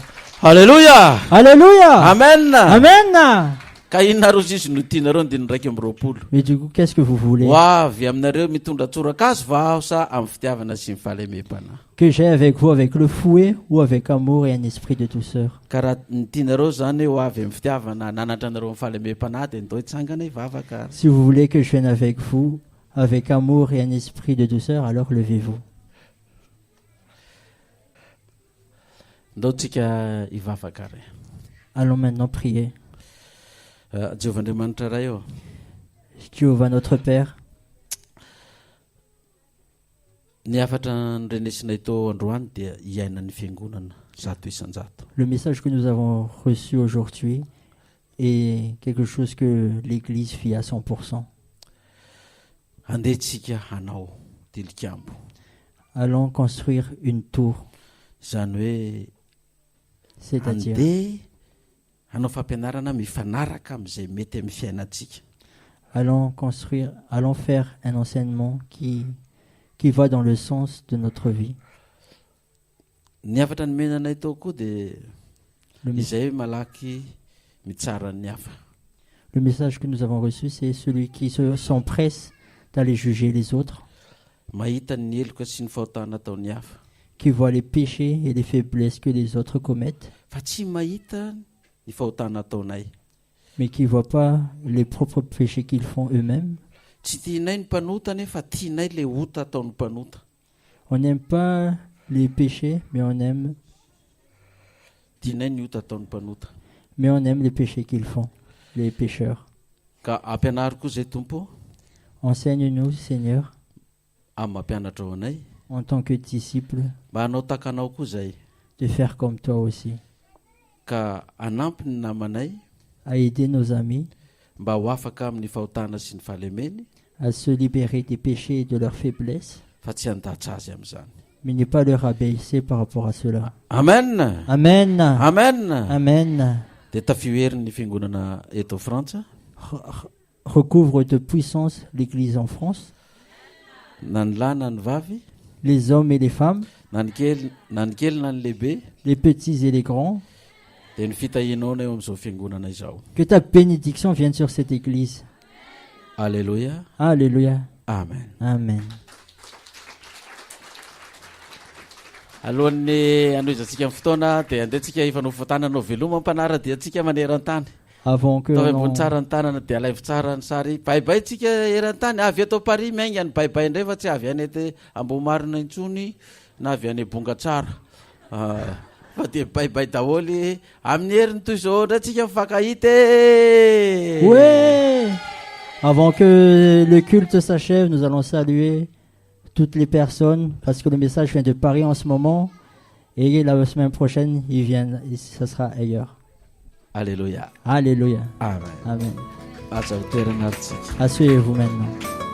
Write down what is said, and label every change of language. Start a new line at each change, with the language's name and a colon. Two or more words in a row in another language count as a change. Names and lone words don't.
Malagasy: Alléluia! Alléluia! Amen! Amen! Ka inona ro sisy no tianareo ny 120?
French: Mais du coup, qu'est-ce que vous voulez?
Malagasy: Ho avy aminareo mitondra tsorakazo va aho sa amin'ny fitiavana sy ny fahalemem-panahy.
French: Que j'ai avec vous avec le fouet ou avec amour et un esprit de douceur?
Malagasy: Ka raha ny tianareo zany ho avy amin'ny fitiavana nanatra anareo amin'ny fahalemem-panahy dia ndao hitsangana hivavaka.
French: Si vous voulez que je vienne avec vous avec amour et un esprit de douceur, alors levez-vous.
Malagasy: Ndao tsika hivavaka re.
French: Allons maintenant prier.
Malagasy: Jehovah-Andriamanitra ray eo.
French: Jéhovah notre Père,
Malagasy: Ny afatra nyrenesinay tao androany dia hiaina ny fiangonana zato isan-jato.
French: le message que nous avons reçu aujourd'hui est quelque chose que l'Église vit à 100%.
Malagasy: Andehantsika hanao tilikambo.
French: Allons construire une tour,
Malagasy: Izany hoe
French: c'est-à-dire
Malagasy: andeha hanao fampianarana mifanaraka amin'izay mety amin'ny fiainantsika.
French: allons faire un enseignement qui va dans le sens de notre vie.
Malagasy: Ny afatra nomenanay tao koa dia
French: Le, mes-
Malagasy: izay malaky mitsara ny hafa.
French: le message que nous avons reçu, c'est celui qui s'empresse d'aller juger les autres,
Malagasy: Mahita ny heloka sy ny fahotana ataon'ny hafa.
French: qui voit les péchés et les faiblesses que les autres commettent,
Malagasy: Fa tsy mahita ny fahotana ataonay.
French: mais qui ne voient pas les propres péchés qu'ils font eux-mêmes.
Malagasy: Tsy tianay ny mpanota nefa tianay le ota ataon'ny mpanota.
French: On n'aime pas les péchés, mais on aime
Malagasy: Tianay ny ota ataon'ny mpanota.
French: les péchés qu'ils font, les pécheurs.
Malagasy: Ka ampianary koa izay tompo
French: Enseigne-nous, Seigneur,
Malagasy: amin'ny mampianatra ao anay
French: en tant que disciples,
Malagasy: mba hanao takanao koa izay.
French: de faire comme toi aussi,
Malagasy: Ka hanampy ny namanay
French: à aider nos amis
Malagasy: mba ho afaka amin'ny fahotana sy ny fahalemeny,
French: à se libérer des péchés et de leurs faiblesses,
Malagasy: fa tsy handatsa azy amin'izany.
French: mais ne pas leur abaisser par rapport à cela. Amen. Amen. Amen. Amen.
Malagasy: Dia tafioherin'ny fiangonana eto Frantsa
French: Recouvre de puissance l'Église en France,
Malagasy: na ny lahy na ny vavy,
French: les hommes et les femmes,
Malagasy: na ny kely na ny lehibe,
French: les petits et les grands,
Malagasy: dia ny fitahinona eo amin'izao fiangonana izao.
French: Que ta bénédiction vienne sur cette église. Alléluia. Alléluia. Amen. Amen.
Malagasy: Alohan'ny anoizantsika amin'ny fotoana dia andehantsika hifanofo tanana veloma ampanara dia antsika maneran-tany.
French: Avant que
Malagasy: Atao
French: l'on...
Malagasy: ambony tsara ny tanana dia alaivo tsara ny sary. Baibay tsika eran-tany avy atao Paris mainga ny baibay indray fa tsy avy any ety Ambomarina intsony na avy any Bongatsara. Fa dia baibay daholy amin'ny heriny toy izao ndray tsika mifankahita.
French: Ouais! Avant que le culte s'achève, nous allons saluer toutes les personnes parce que le message vient de Paris en ce moment et la semaine prochaine, il vient, ça sera ailleurs. Alléluia. Alléluia. Amen. Amen.
Malagasy: Aza ho toerana aritsika.
French: Asseyez-vous maintenant.